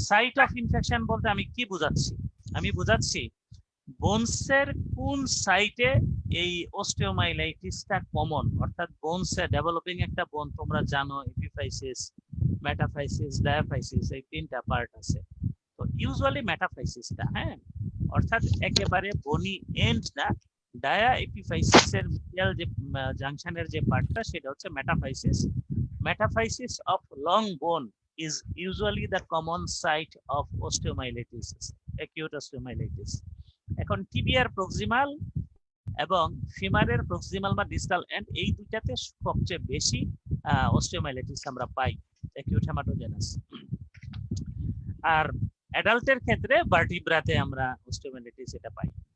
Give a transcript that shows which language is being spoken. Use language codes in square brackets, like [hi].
[bn] Site of infection বলতে আমি কি বুঝাচ্ছি? আমি বুঝাচ্ছি বোনসের কোন সাইটে এই অস্টিওমাইলাইটিসটা কমন, অর্থাৎ বোনসে ডেভেলপিং একটা বোন তোমরা জানো এপিফাইসিস, মেটাফাইসিস, ডায়াফাইসিস, এই তিনটা পার্ট আছে। তো ইউজুয়ালি মেটাফাইসিসটা, হ্যাঁ, অর্থাৎ একেবারে বনি এন্ড না, ডায়া এপিফাইসিসের মিডিয়াল যে জাংশনের যে পার্টটা সেটা হচ্ছে মেটাফাইসিস। [en] Metaphysis of long bone is usually the common site of osteomyelitis, acute osteomyelitis. [bn] এখন টিবিয়ার প্রক্সিমাল এবং ফিমারের প্রক্সিমাল বা ডিস্টাল এন্ড এই দুইটাতে সবচেয়ে বেশি অস্টিওমাইলাইটিস আমরা পাই, অ্যাকিউট হেমাটোজেনাস। আর অ্যাডাল্টের ক্ষেত্রে ভার্টিব্রাতে আমরা অস্টিওমাইলাইটিস এটা পাই।